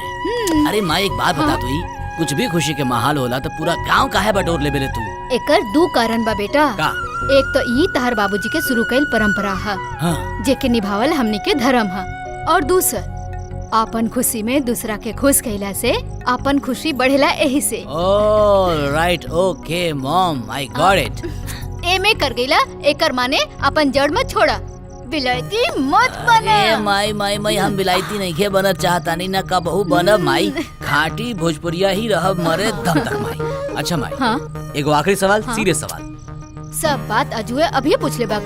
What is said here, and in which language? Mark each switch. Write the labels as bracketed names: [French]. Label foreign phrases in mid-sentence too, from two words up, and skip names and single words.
[Bhojpuri] अरे माई एक बात बता तू, कुछ भी खुशी के माहौल होला तो पूरा गांव काहे बटोर ले बेले तू? एकर दो कारण बा बेटा। का? एक तो ई तहर बाबूजी के शुरू कईल परंपरा है, हाँ। जेके निभावल हमनी के धर्म है। और दूसर आपन खुशी में दूसरा के खुश कइला से आपन खुशी बढ़ेला एही से। [English] Oh right, okay mom, I got it. [Bhojpuri] एमे कर गईला एकर माने अपन जड़ मत छोड़ा, विलायती मत बना। ए माई माई माई, हम विलायती नहीं के बनत चाहता नहीं ना कबहू बनब माई। खाटी भोजपुरिया ही रहब मरे दम तक माई। अच्छा माई, हाँ? एगो आखिरी सवाल, सीरियस सवाल। सब बात अजुए अभी पूछ ले बाका।